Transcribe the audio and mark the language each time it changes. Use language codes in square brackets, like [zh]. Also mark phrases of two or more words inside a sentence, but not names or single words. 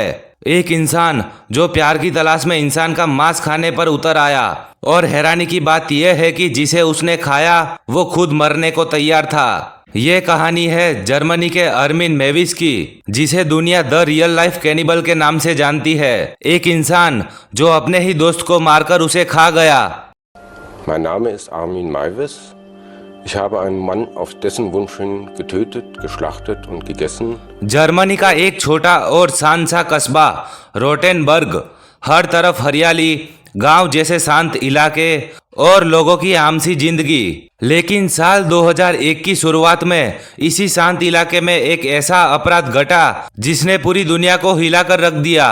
[hi] एक इंसान जो प्यार की तलाश में इंसान का मांस खाने पर उतर आया, और हैरानी की बात यह है कि जिसे उसने खाया वो खुद मरने को तैयार था। ये कहानी है जर्मनी के अर्मिन मेविस की, जिसे दुनिया [en] the real life cannibal [hi] के नाम से जानती है। एक इंसान जो अपने ही दोस्त को मारकर उसे खा गया। [de] Mein Name ist Armin Meiwes. Ich habe einen Mann auf dessen Wunsch hin getötet, geschlachtet und gegessen. [hi] जर्मनी का एक छोटा और शांत सा कस्बा रोटेनबर्ग, हर तरफ हरियाली, गांव जैसे शांत इलाके और लोगों की आमसी जिंदगी। लेकिन साल 2001 की शुरुआत में इसी शांत इलाके में एक ऐसा अपराध घटा जिसने पूरी दुनिया को हिलाकर रख दिया।